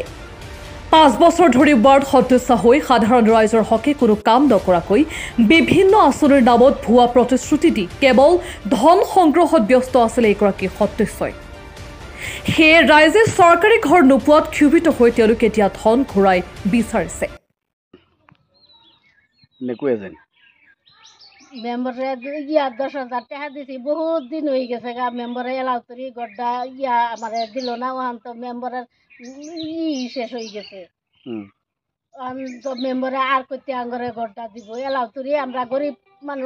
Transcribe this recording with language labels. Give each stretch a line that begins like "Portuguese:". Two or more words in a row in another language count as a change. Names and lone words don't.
Assamese: ৫ বছৰ ধৰি ৱাৰ্ড সদস্য হৈ সাধাৰণ ৰাইজৰ হকে কোনো কাম নকৰাকৈ বিভিন্ন আঁচনিৰ নামত ভুৱা প্ৰতিশ্ৰুতি দি কেৱল ধন সংগ্ৰহত ব্যস্ত আছিল এইগৰাকী সদস্যই। সেয়ে ৰাইজে চৰকাৰী ঘৰ নোপোৱাত ক্ষোভিত হৈ তেওঁলোকে দিয়া ধন ঘূৰাই বিচাৰিছে।
Bangla: মেম্বরে 10,000 টাকা দিছি, বহুত দিন হয়ে গেছে গা। মেম্বরে এলাও করি গড্ডা আমার দিল না, ওখান তো মেম্বরের শেষ হয়ে গেছে। তো মেম্বরে আর করতে আঙ্গরে গড্ডা দিব এলাও করি, আমরা গরিব মানুষ।